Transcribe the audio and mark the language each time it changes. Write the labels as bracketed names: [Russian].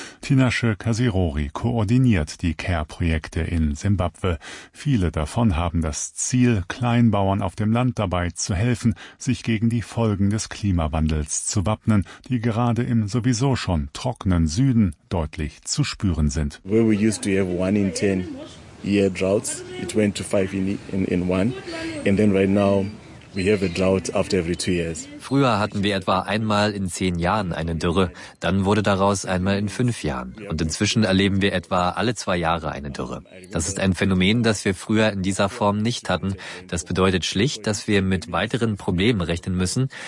[German] Tinashe Kasirori koordiniert die Care-Projekte in Simbabwe. Viele davon haben das Ziel, Kleinbauern auf dem Land dabei zu helfen, sich gegen die Folgen des Klimawandels zu wappnen, die gerade im sowieso schon trockenen Süden deutlich zu spüren sind. [English] Where we used to have 1 in 10 year droughts, it went to 5 in one, and then right now [German] Früher hatten wir etwa einmal in 10 Jahren eine Dürre. Dann wurde daraus einmal in 5 Jahren. Und inzwischen erleben wir etwa alle 2 Jahre eine Dürre. Das ist ein Phänomen, das wir früher in dieser Form nicht hatten. Das bedeutet schlicht, dass wir mit weiteren Problemen rechnen müssen.